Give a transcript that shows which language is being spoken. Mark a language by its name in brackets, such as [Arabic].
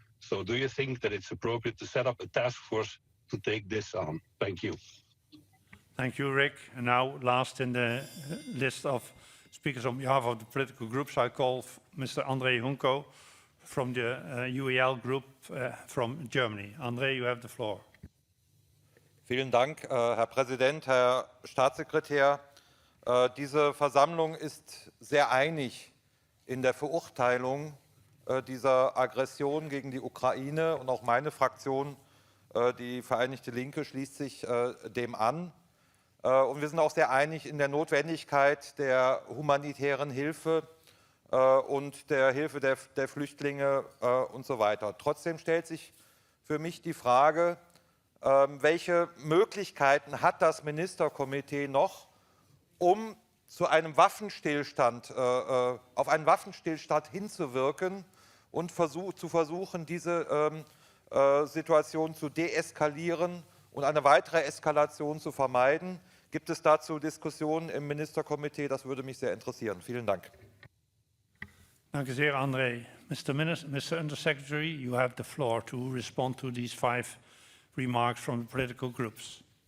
[English] So do you think that it's appropriate to set up a task force to take this on? Thank you. Thank you, Rick. And now, last in the list of speakers on behalf of the political groups, I call Mr. André Hunko from the UEL group from Germany. André, you have the floor. [German] Vielen Dank, Herr Präsident, Herr Staatssekretär. Diese Versammlung ist sehr einig in der Verurteilung dieser Aggression gegen die Ukraine, und auch meine Fraktion, die Vereinigte Linke, schließt sich dem an. Und wir sind auch sehr einig in der Notwendigkeit der humanitären Hilfe und der Hilfe der Flüchtlinge und so weiter. Trotzdem stellt sich für mich die Frage, welche Möglichkeiten hat das Ministerkomitee noch, um zu einem Waffenstillstand, auf einen Waffenstillstand hinzuwirken und zu versuchen, diese Situation zu deeskalieren und eine weitere Eskalation zu vermeiden. Gibt es dazu Diskussionen im Ministerkomitee? Das würde mich sehr interessieren. Vielen Dank. [Dutch] Dank u zeer, André. Mr. [English] Undersecretary, you have the floor to respond to these 5 remarks from the political groups.